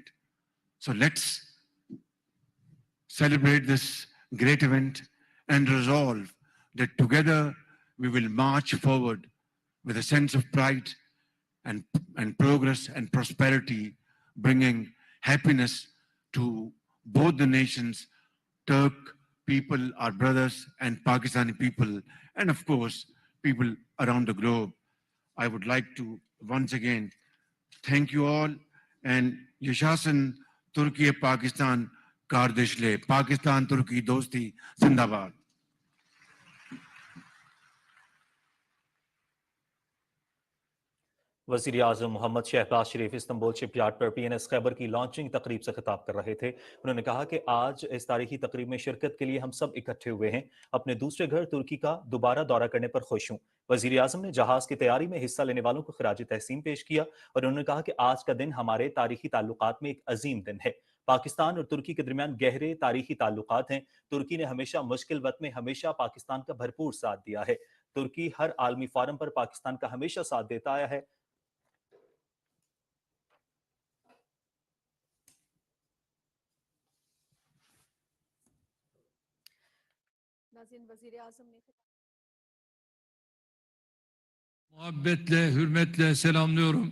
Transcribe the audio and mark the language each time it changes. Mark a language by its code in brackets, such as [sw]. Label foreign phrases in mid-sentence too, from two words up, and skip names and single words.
[en] So let's celebrate this great event and resolve that together we will march forward with a sense of pride and progress and prosperity, bringing happiness to both the nations, Turk people, our brothers, and Pakistani people, and of course, people around the globe. I would like to once again thank you all, and [tr] Yashasın Türkiye Pakistan kardeşliği, [ur] پاکستان ترکیہ دوستی زندہ باد. وزیر اعظم محمد شہباز شریف استنبول شپ یارڈ پر PNS خیبر کی لانچنگ تقریب سے خطاب کر رہے تھے. انہوں نے کہا کہ آج اس تاریخی تقریب میں شرکت کے لیے ہم سب اکٹھے ہوئے ہیں. اپنے دوسرے گھر ترکی کا دوبارہ دورہ کرنے پر خوش ہوں. وزیر اعظم نے جہاز کی تیاری میں حصہ لینے والوں کو خراج تحسین پیش کیا اور انہوں نے کہا کہ آج کا دن ہمارے تاریخی تعلقات میں ایک عظیم دن ہے. پاکستان اور ترکی کے درمیان گہرے تاریخی تعلقات ہیں. ترکی نے ہمیشہ مشکل وقت میں ہمیشہ پاکستان کا بھرپور ساتھ دیا ہے. ترکی ہر عالمی فورم پر پاکستان کا ہمیشہ ساتھ دیتا آیا ہے. [tr] Muhabbetle, hürmetle selamlıyorum.